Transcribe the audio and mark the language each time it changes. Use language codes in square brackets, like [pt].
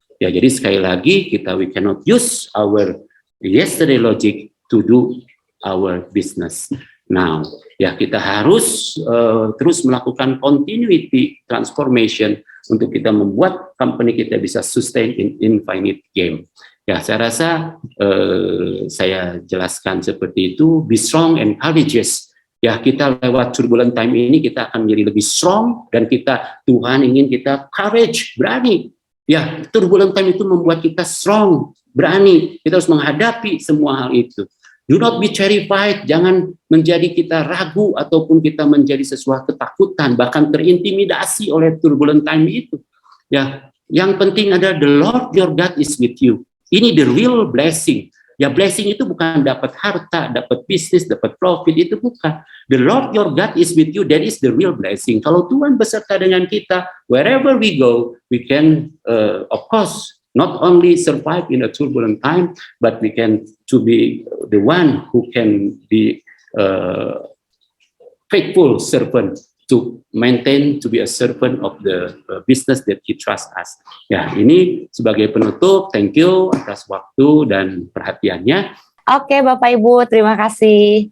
[id] Ya, jadi sekali lagi [en] we cannot use our yesterday logic to do our business now. [id] Ya, kita harus terus melakukan continuity transformation untuk kita membuat company kita bisa [en] sustain in infinite game. [id] Ya, saya rasa saya jelaskan seperti itu. [en] Be strong and courageous. [id] Ya, kita lewat turbulent time ini kita akan menjadi lebih strong, dan Tuhan ingin kita courage, berani. Ya, turbulent time itu membuat kita strong, berani. Kita harus menghadapi semua hal itu. [en] Do not be terrified, [id] jangan menjadi kita ragu ataupun kita menjadi sesuatu ketakutan, bahkan terintimidasi oleh turbulent time itu. Ya, yang penting adalah [en] the Lord your God is with you. [id] Ini [en] the real blessing. [id] Ya, blessing itu bukan dapat harta, dapat bisnis, dapat profit, itu bukan. [en] The Lord your God is with you, that is the real blessing. [id] Kalau Tuhan beserta dengan kita, [en] wherever we go, we can, of course, not only survive in a turbulent time, but we can to be the one who can be faithful servant to maintain, to be a servant of the business that he trust us. [id] Ya, ini sebagai penutup. [en] Thank you [id] atas waktu dan perhatiannya. Oke, Bapak Ibu, terima kasih.